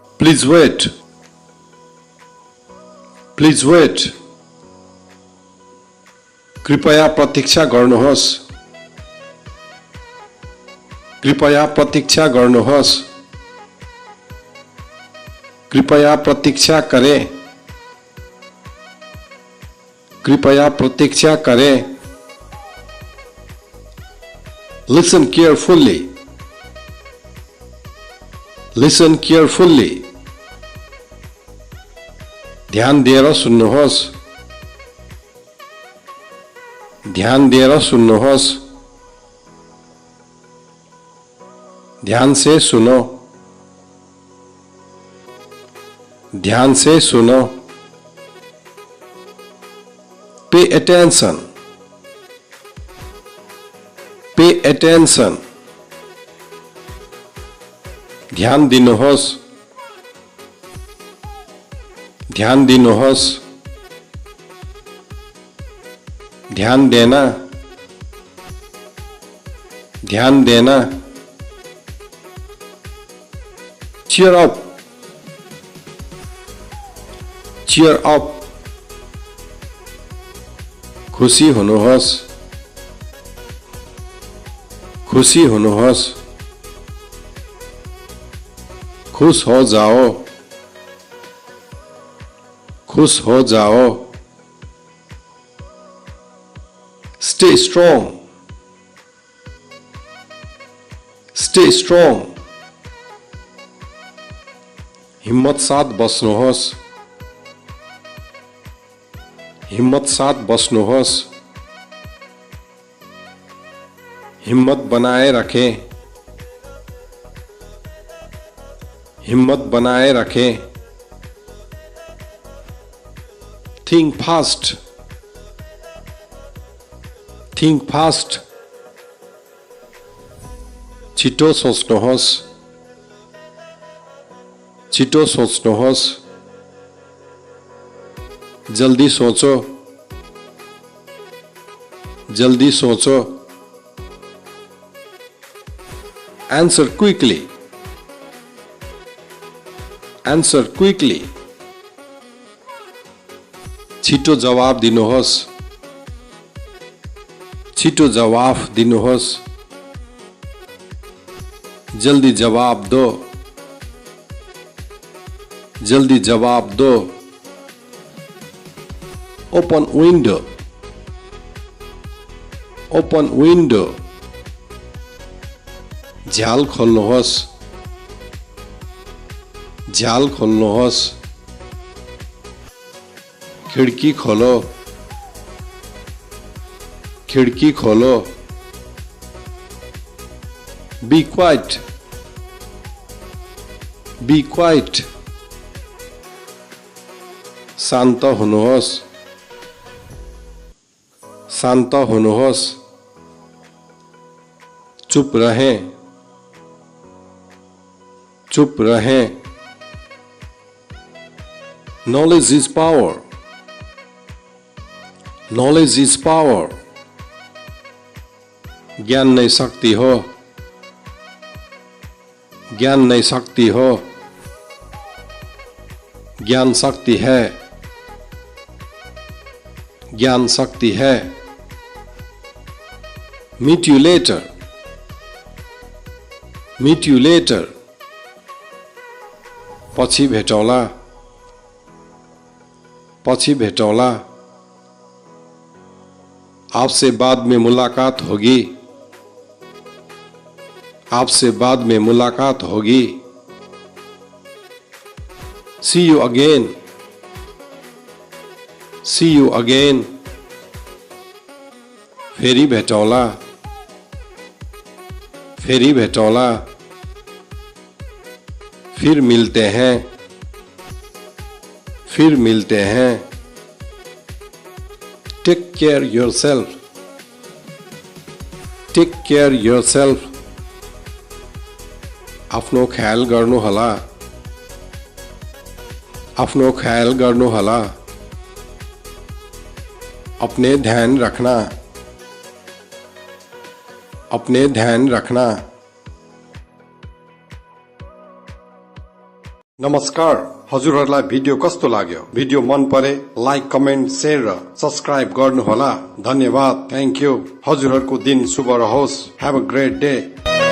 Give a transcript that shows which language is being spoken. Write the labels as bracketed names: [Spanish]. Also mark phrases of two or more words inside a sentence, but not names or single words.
[English] Please wait. Please wait. [Nepali] कृपया प्रतीक्षा गर्नुहोस्. कृपया प्रतीक्षा गर्नुहोस्. [Hindi] कृपया प्रतीक्षा करें. कृपया प्रतीक्षा करें. [English] Listen carefully. Listen carefully. [Nepali] ध्यान दिएर सुन्नुहोस्. ध्यान दिएर सुन्नुहोस्. [Hindi] ध्यान से सुनो. ध्यान से सुनो. [English] Pay attention. Pay attention. [Nepali] ध्यान दिनुहोस्. ध्यान दिनुहोस्. [Hindi] ध्यान देना. ध्यान देना. [English] Cheer up. Cheer up. [Nepali] खुशी हुनुहोस्. खुशी हुनुहोस्. [Hindi] खुश हो जाओ. खुश हो जाओ. [English] Stay strong. Stay strong. [Nepali] हिम्मत साथ बस्नुहोस्. हिम्मत साथ बस्नुहोस्. [Hindi] हिम्मत बनाए रखें. हिम्मत बनाए रखें. [English] Think fast. Think fast. [Nepali] छिटो सोच्नुहोस्. छिटो सोच्नुहोस्. [Hindi] जल्दी सोचो. जल्दी सोचो. [English] Answer quickly. Answer quickly. [Nepali] छिटो जवाब दिनुहोस्. छिटो जवाब दिनुहोस्. [Hindi] जल्दी जवाब दो. जल्दी जवाब दो. [English] Open window. Open window. [Nepali] झ्याल खोल्नुहोस्. झ्याल खोल्नुहोस्. [Hindi] खिड्की खोलो. खिड्की खोलो. [English] Be quiet. Be quiet. [Nepali] शान्त हुनुहोस्. शान्त हुनुहोस्. [Hindi] चुप रहें. चुप रहें. [English] Knowledge is power. Knowledge is power. [Nepali] ज्ञान नहीं शक्ति हो. ज्ञान नहीं शक्ति हो. [Hindi] ज्ञान शक्ति है. ज्ञान शक्ति है. [English] Meet you later. Meet you later. [Nepali] पछि भेटौँला. पछि भेटौँला. [Hindi] आपसे बाद में मुलाकात होगी. आपसे बाद में मुलाकात होगी. [English] See you again. See you again. [Nepali] फेरि भेटौँला. फेरि भेटौँला. [Hindi] फिर मिलते हैं. फिर मिलते हैं. [English] Take care yourself. Take care yourself. [Nepali] आफ्नो ख्याल गर्नुहोला. आफ्नो ख्याल गर्नुहोला. [Hindi] अपने ध्यान रखना. अपने ध्यान रखना. [Nepali] नमस्कार हजुरहरुलाई भिडियो कस्तो लाग्यो भिडियो मन परे [English] like comment share [Nepali] र सब्स्क्राइब गर्नुहोला धन्यवाद [English] thank you [Nepali] हजुरहरुको दिन शुभ रहोस् [English] have a great day